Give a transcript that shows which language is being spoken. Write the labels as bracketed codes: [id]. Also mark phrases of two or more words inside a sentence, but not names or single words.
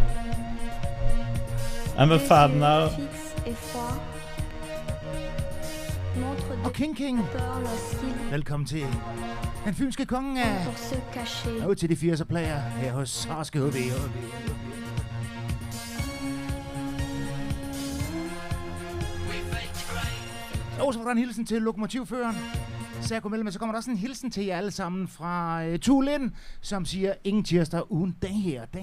[en] I'm a fan now. [fr] Fixe et froid, montre [da] Og King. [fr] peur lorsqu'il [da] Velkommen til den fynske konge af... [fr] pour se cacher. [da] Og til de 80'er player her hos Harske HB. Og så var der en hilsen til lokomotivføreren. Så jeg kunne melde mig, så kommer der også en hilsen til jer alle sammen fra Tulin, som siger, ingen tirsdag uden den her.